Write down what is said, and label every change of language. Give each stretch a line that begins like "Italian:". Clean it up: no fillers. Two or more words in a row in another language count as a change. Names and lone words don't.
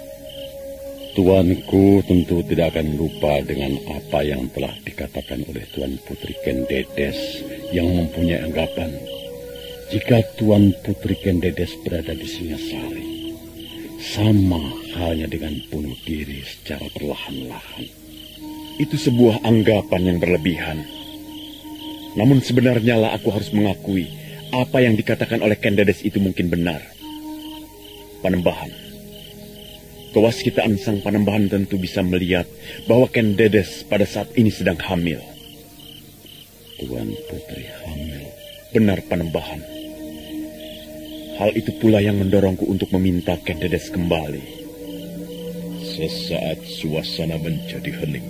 Indonesian: Tuanku tentu tidak akan lupa dengan apa yang telah dikatakan oleh Tuan Putri Ken Dedes yang mempunyai anggapan jika Tuan Putri Ken Dedes berada di Singasari, sama halnya dengan bunuh diri secara perlahan-lahan. Itu sebuah anggapan yang berlebihan. Namun sebenarnya lah aku harus mengakui apa yang dikatakan oleh Ken Dedes itu mungkin benar. Panembahan, kewaskitaan sang Panembahan tentu bisa melihat bahwa Ken Dedes pada saat ini sedang hamil. Tuan Putri hamil? Benar Panembahan. Hal itu pula yang mendorongku untuk meminta Ken Dedes kembali. Sesaat suasana menjadi hening.